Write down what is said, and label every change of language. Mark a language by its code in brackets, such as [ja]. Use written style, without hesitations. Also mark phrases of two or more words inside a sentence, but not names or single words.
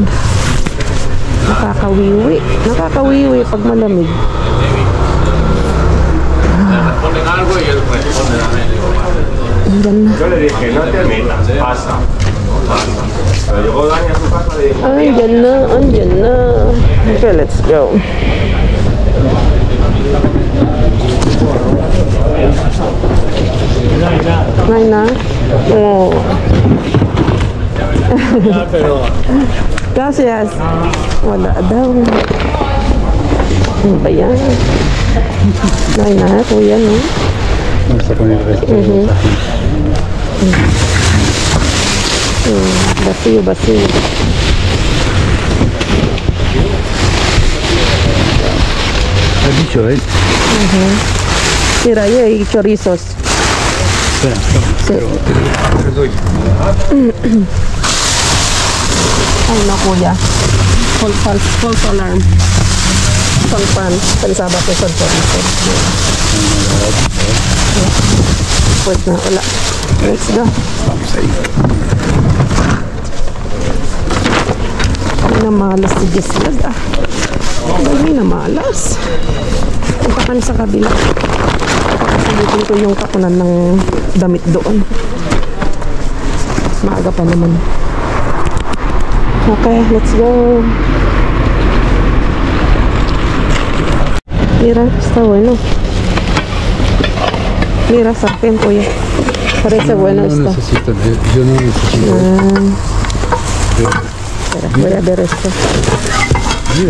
[tl] Nakakawiwi. Nakakawiwi pag malamig. Andyan na, andyan na. [en] Okay, let's go. [tl] Ngay na? Oo. Gracias. Wala daw. Ano ba yan? Ngay na, kuya, no? [es] Vamos a poner esto. Vacío, vacío. Has dicho, ¿eh? Mira, ahí hay chorizos. Espera, Sí. te doy. [tl] Ay, no, kuya. [en] False alarm. [es] Pensaba que son chorizos. Pues no, [tl] wala. [en] Let's go. [es] Vamos ahí. [tl] Ay, namalas si Jeslag. Ay, namalas. Punta ka sa kabila. Papasalitin ko yung kapunan ng damit doon. Maaga pa naman. [en] Okay, let's go. [es] Mira, está bueno. Mira, sartén, oye. Parece bueno no esto. necesito, yo no necesito. Espera, voy a ver esto. Mira,